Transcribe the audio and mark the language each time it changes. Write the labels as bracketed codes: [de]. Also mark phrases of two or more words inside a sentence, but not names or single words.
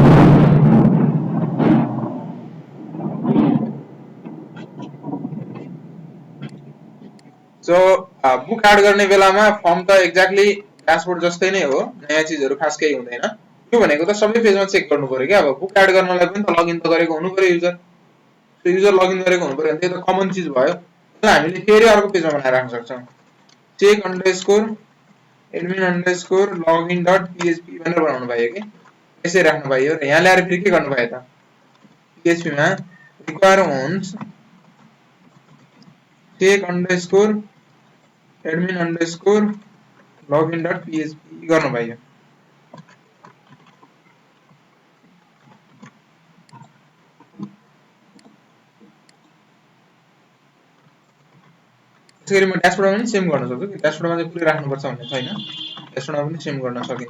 [ne] सो [en] book add [ne] गर्ने बेलामा फर्म त [en] exactly dashboard [ne] जस्तै नै हो, नयाँ चीजहरु खास केही हुँदैन। यो भनेको त सबै पेजमा चेक गर्नु पर्यो के। अब [en] book add [ne] गर्नलाई पनि त लगइन त गरेको हुनु पर्यो युजर। त्यो [en] user login [ne] गरेको हुनु पर्यो भने त्यो त कमन चीज भयो। त्यसलाई हामीले फेरि अर्को पेजमा बनाएर राख्न सक्छौं। [en] check underscore admin underscore login dot php [ne] भनेर बनाउनु पाइयो के। यसै राख्नु पाइयो र यहाँ ल्याएर फेरि के गर्नु पाइयो त? php मा [en] require owns check underscore admin underscore login dot php [ne] गर्नु पाइयो। त्यसैगरी म ड्याशबोर्डमा पनि सेम गर्न सक्छु। ड्याशबोर्डमा चाहिँ पुरै राख्नुपर्छ भन्ने छैन, ड्याशबोर्डमा पनि सेम गर्न सकिन्छ।